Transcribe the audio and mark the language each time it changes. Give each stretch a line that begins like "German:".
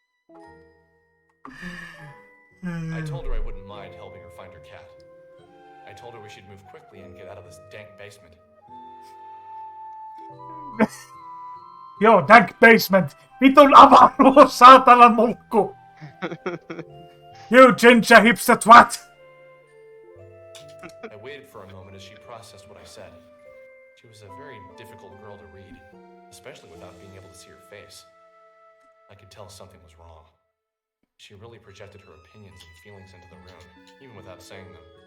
English: I told her I wouldn't mind helping her find her cat. I told her we should move quickly and get out of this dank basement. Joo, dank basement.
Finnish: Vitun avaruus, saatanan mulkku.
English: You ginger hipster twat. I waited for a moment as she processed what I said. She was a very difficult girl to read, especially without being able to see her face. I could tell something was wrong. She really projected her opinions and feelings into the room, even without saying them.